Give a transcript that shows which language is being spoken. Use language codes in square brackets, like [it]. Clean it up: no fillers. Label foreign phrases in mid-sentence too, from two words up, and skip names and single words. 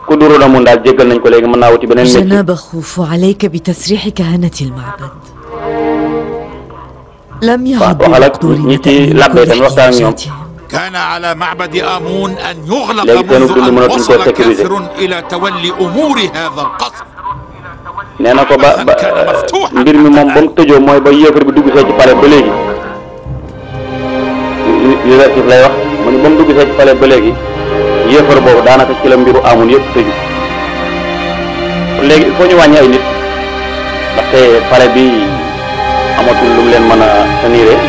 [ar] جناب خوف، عليك بتسريح كهنة المعبد. لم يعد بمقدوري تأمين كل احتياجاتهم. كان على معبد آمون أن يغلق منذ أن وصل كافر إلى تولي أمور هذا القصر. [wo] nee na ko ba mbir mi moom ba mu tëjoo mooy ba yéefar bi dugg see ci palais ba léegi Youssouf lay wax mu ne ba mu dugg see ci palais ba léegi yéefar boobu daanaka ci la mbiru Amun yëpp tëju. léegi [fr] il faut [wo] ñu wàññi ay nit ndaxte palais bi amatul lu mu leen mën a tenir.